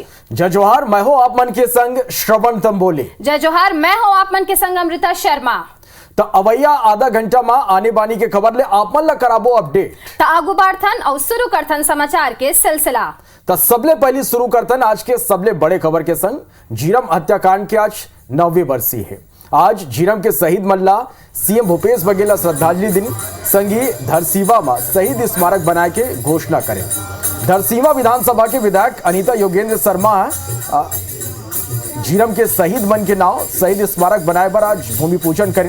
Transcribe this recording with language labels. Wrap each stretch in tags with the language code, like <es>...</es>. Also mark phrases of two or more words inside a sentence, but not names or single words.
<hne>जय जोहार, मैं हूं आप मन के संग श्रवण तंबोली। जय जोहार, मैं हूं आप मन के संग अमृता शर्मा। तो अवैया आधा घंटा में आने बानी के खबर ले आप मन ला कराबो अपडेट। तो आगू बढ़थन और शुरू करथन समाचार के सिलसिला। तो सबले पहले शुरू करथन आज के सबले बड़े खबर के संग। झीरम हत्याकांड के आज 9वीं बरसी है। आज झीरम के शहीद मल्ला सीएम भूपेश बघेल श्रद्धांजलि दिन संगी धरसीवा में शहीद स्मारक बनाए के घोषणा करें। धरसीवा विधानसभा के विधायक अनीता योगेंद्र शर्मा झीरम के शहीद मन के नाम शहीद स्मारक बनाए पर आज भूमि पूजन करें।</hne>